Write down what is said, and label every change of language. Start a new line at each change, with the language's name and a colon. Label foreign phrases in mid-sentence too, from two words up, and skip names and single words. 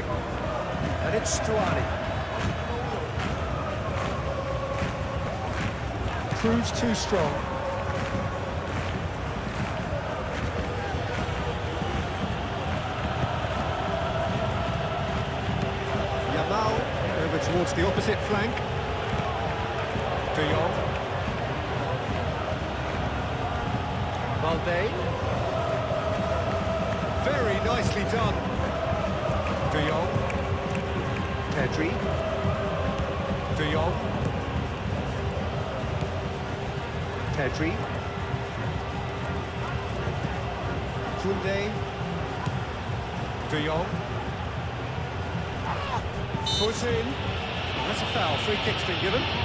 English: And it's Stuani. Proves too strong. Yamal over towards the opposite flank. De Jong. Balde. Very nicely done. De Jong. Pedri. De Jong. Pedri. Koundé. De Jong. Foot in. That's a foul. Free kick's been given.